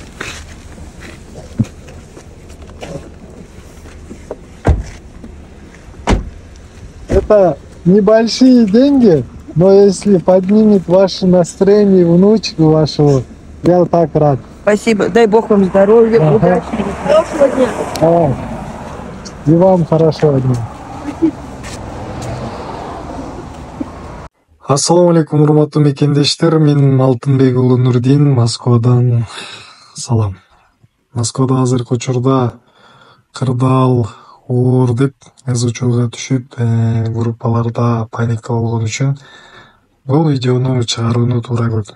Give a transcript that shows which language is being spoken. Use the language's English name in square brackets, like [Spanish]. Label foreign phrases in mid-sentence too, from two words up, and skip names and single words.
[Russian] Это небольшие деньги, но если поднимет ваше настроение внучку вашего, я так рад. Спасибо. Дай Бог вам здоровья, Ага. удачи. Хорошего дня. Давай. И вам хорошего дня. [Arabic] السلام عليكم, [Kyrgyz] урматтуу мекендештер. Мен Алтынбек уулу Нурдин, Москвадан салам. Москвада азыркы учурда кырдаал оор деп эз учурга түшүп, группаларда паника болгон үчүн бул видеону чыгарууну туура көрдүм.